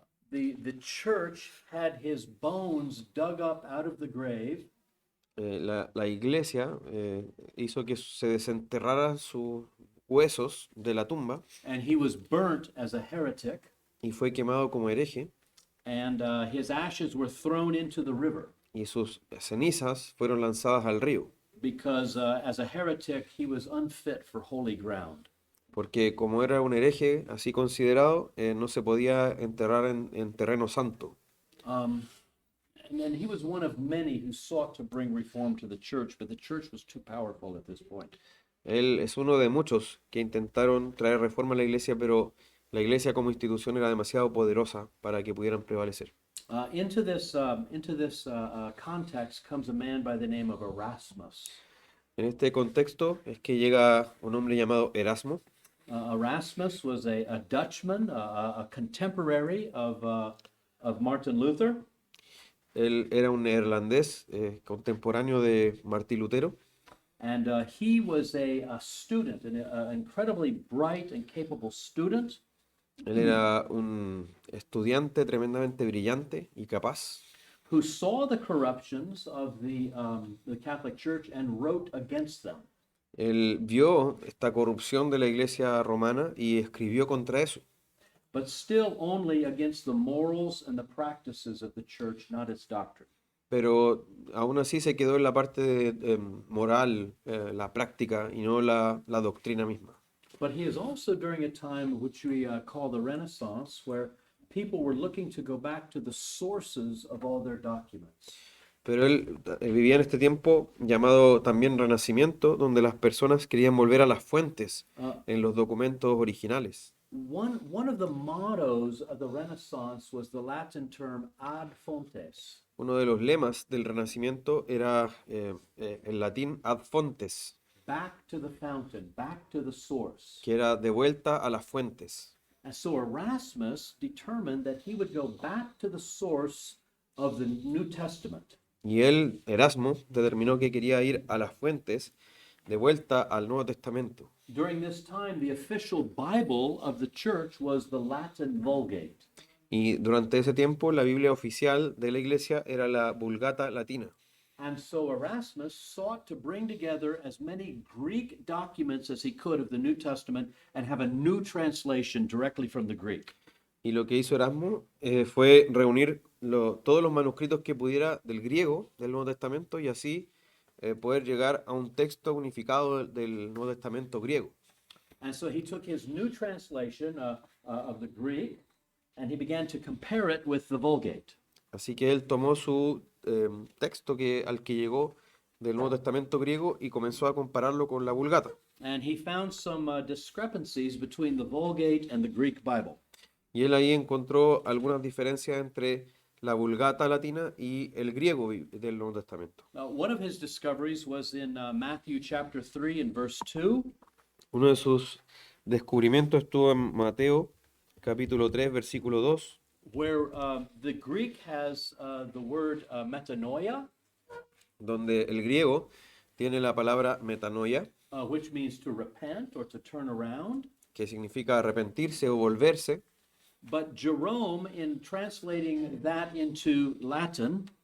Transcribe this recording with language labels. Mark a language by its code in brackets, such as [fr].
[en] the church had his bones dug up out of the grave [es] la iglesia hizo que se desenterraran sus huesos de la tumba [en] and he was burnt as a heretic, [es] y fue quemado como hereje, [en] and his ashes were thrown into the river [es] y sus cenizas fueron lanzadas al río, [en] because as a heretic he was unfit for holy ground. [es] porque como era un hereje así considerado, no se podía enterrar en terreno santo. [en] And then he was one of many who sought to bring reform to the church, but the church was too powerful at this point. [es] Él es uno de muchos que intentaron traer reforma a la iglesia, pero la iglesia como institución era demasiado poderosa para que pudieran prevalecer. [en] Into this context comes a man by the name of Erasmus. [es] En este contexto es que llega un hombre llamado Erasmo. [en] Erasmus was a Dutchman, a contemporary of Martin Luther. [es] Él era un neerlandés contemporáneo de Martín Lutero. [en] And he was a student, an incredibly bright and capable student. [es] Él era un estudiante tremendamente brillante y capaz, [en] Who saw the corruptions of the Catholic Church and wrote against them. [es] Él vio esta corrupción de la iglesia romana y escribió contra eso, [en] But still only against the morals and the practices of the church, not its doctrine. [es] pero aún así se quedó en la parte moral, la práctica y no la doctrina misma. [en] But he is also during a time which we call the Renaissance, where people were looking to go back to the sources of all their documents. [es] Pero él vivía en este tiempo llamado también Renacimiento, donde las personas querían volver a las fuentes en los documentos originales. [en] One of the mottos of the Renaissance was the Latin term ad fontes. [es] Uno de los lemas del Renacimiento era en latín ad fontes, [en] Back to the fountain, back to the source. [es] que era de vuelta a las fuentes. [en] And so Erasmus determined that he would go back to the source of the New Testament. [es] Y él, Erasmo, determinó que quería ir a las fuentes, de vuelta al Nuevo Testamento. [en] During this time, the official Bible of the church was the Latin Vulgate. [es] Y durante ese tiempo la Biblia oficial de la iglesia era la Vulgata Latina. [en] And so Erasmus sought to bring together as many Greek documents as he could of the New Testament and have a new translation directly from the Greek. [es] Y lo que hizo Erasmo fue reunir todos los manuscritos que pudiera del griego del Nuevo Testamento y así poder llegar a un texto unificado del Nuevo Testamento griego. [en] And so he took his new translation of the Greek and he began to compare it with the Vulgate. [es] Así que él tomó su texto al que llegó del Nuevo Testamento griego y comenzó a compararlo con la Vulgata. [en] And he found some discrepancies between the Vulgate and the Greek Bible. [es] Y él ahí encontró algunas diferencias entre la Vulgata latina y el griego del Nuevo Testamento. [en] One of his discoveries was in Matthew chapter 3 and verse 2. [es] Uno de sus descubrimientos estuvo en Mateo capítulo 3 versículo 2, [en] Where the Greek has the word metanoia, [es] donde el griego tiene la palabra metanoia, [en] which means to repent or to turn around. [es] que significa arrepentirse o volverse, [en] But Jerome, in translating that into Latin,